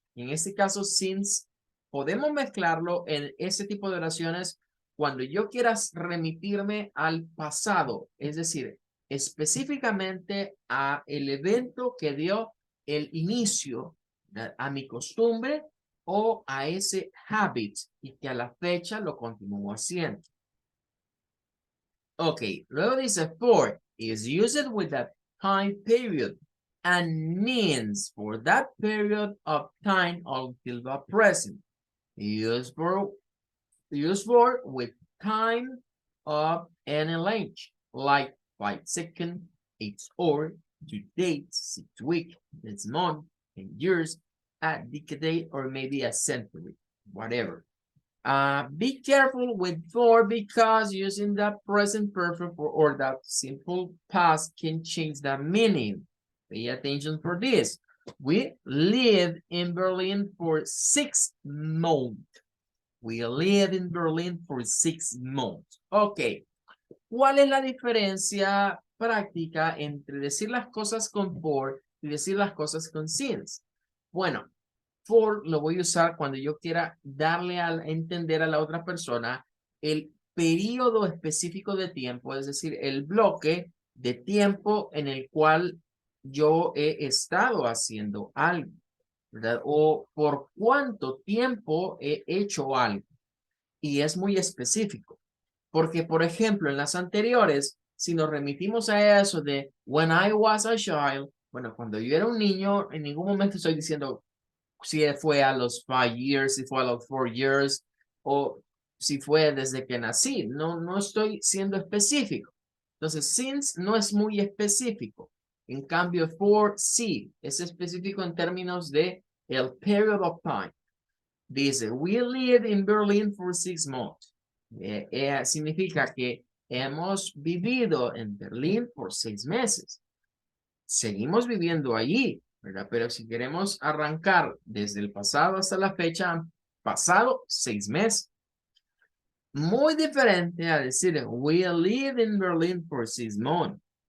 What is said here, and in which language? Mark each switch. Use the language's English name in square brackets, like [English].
[Spanish] En este caso, since, podemos mezclarlo en ese tipo de oraciones cuando yo quiera remitirme al pasado, es decir, específicamente a el evento que dio el inicio a mi costumbre o a ese habit y que a la fecha lo continúo haciendo. [English] Ok, [Spanish] luego dice [English] for is used with a time period and means for that period of time until the present. Used for with time of any length, like 5 seconds, 8 hours, 2 days, 6 weeks, 6 months, 10 years, a decade, or maybe a century, whatever. Be careful with for because using the present perfect or that simple past can change the meaning. Pay attention for this. We lived in Berlin for 6 months. We lived in Berlin for 6 months. Ok. [Spanish] ¿Cuál es la diferencia práctica entre decir las cosas con for y decir las cosas con since? Bueno, for lo voy a usar cuando yo quiera darle a entender a la otra persona el periodo específico de tiempo, es decir, el bloque de tiempo en el cual yo he estado haciendo algo, ¿verdad? O por cuánto tiempo he hecho algo. Y es muy específico. Porque, por ejemplo, en las anteriores, si nos remitimos a eso de [English] when I was a child, [Spanish] bueno, cuando yo era un niño, en ningún momento estoy diciendo si fue a los 5 years, si fue a los 4 years, o si fue desde que nací. No estoy siendo específico. Entonces, since no es muy específico. En cambio, for sí, es específico en términos de el [English] period of time. [Spanish] Dice, [English] we lived in Berlin for 6 months. [Spanish] Significa que hemos vivido en Berlín por 6 meses. Seguimos viviendo allí, ¿verdad? Pero si queremos arrancar desde el pasado hasta la fecha, han pasado 6 meses. Muy diferente a decir, [English] we lived in Berlin for 6 months.